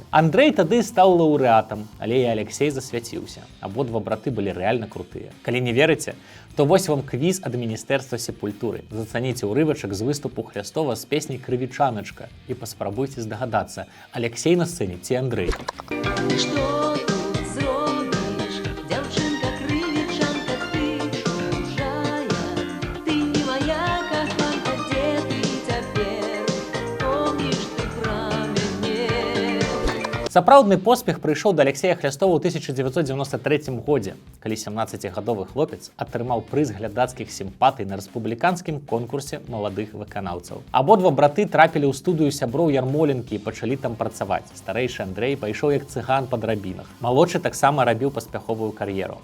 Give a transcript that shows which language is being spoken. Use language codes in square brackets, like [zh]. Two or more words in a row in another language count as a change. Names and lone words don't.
[be] Андрэй тады стаў лаўрэатам, але і Алексей засвяціўся. Абодва браты былі рэальна крутыя. Калі не верыце, то вось вам квіз ад Міністэрства сепультуры. Зацаніце ўрывачак з выступу Хлястова з песняй «Крывічаначка» і паспрабуйце здагадацца, Алексей на сцэне ці Андрэй. [uk] Что тут зробиш, дівчинка кривічанка, ти чужая, ти не моя коханка, де ти тепер, помніш ти про мене. [be] Сапраўдны поспех прыйшоў да Алексея Хлястова ў 1993 годзе, калі 17-гадовы хлопец атрымаў прыз глядацкіх сімпатый на рэспубліканскім конкурсе маладых выканаўцаў. Абодва браты трапілі ў студыю сяброў Ярмоленкі і пачалі там працаваць. Старэйшы Андрэй пайшоў як цыган па драбінах. Малодшы таксама рабіў паспяховую кар'еру.